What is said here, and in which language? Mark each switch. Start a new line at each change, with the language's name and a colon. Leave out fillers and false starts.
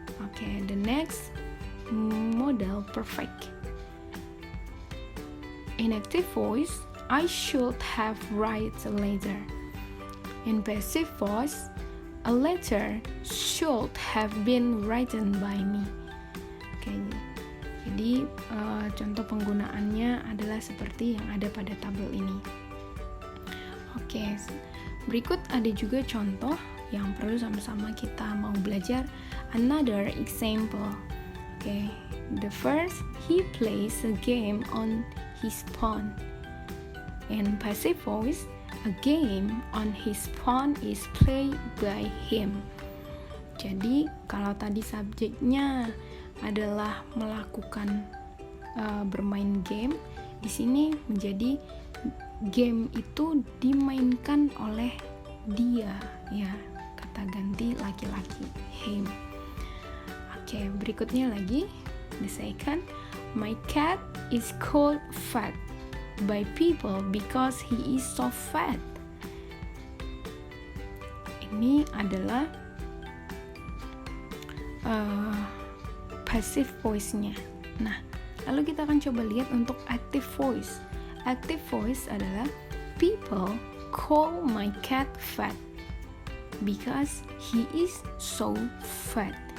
English: Okay, the next modal perfect. In active voice, I should have write a letter. In passive voice, a letter should have been written by me.
Indonesian: Okay, jadi contoh penggunaannya adalah seperti yang ada pada tabel ini. Oke, berikut ada juga contoh yang perlu sama-sama kita mau belajar.
English: Another example. Okay, the first, he plays a game on his phone. In passive voice, a game on his phone is played by him.
Indonesian: Jadi kalau tadi subjeknya adalah melakukan bermain game, di sini menjadi game itu dimainkan oleh dia, ya, kata ganti laki-laki, him.
English: Oke,
Indonesian: berikutnya lagi,
English: the second, my cat is called fat by people because he is so fat.
Indonesian: Ini adalah passive voice-nya. Nah, lalu kita akan coba lihat untuk
English: active voice. Active voice
Indonesian: adalah
English: people call my cat fat because he is so fat.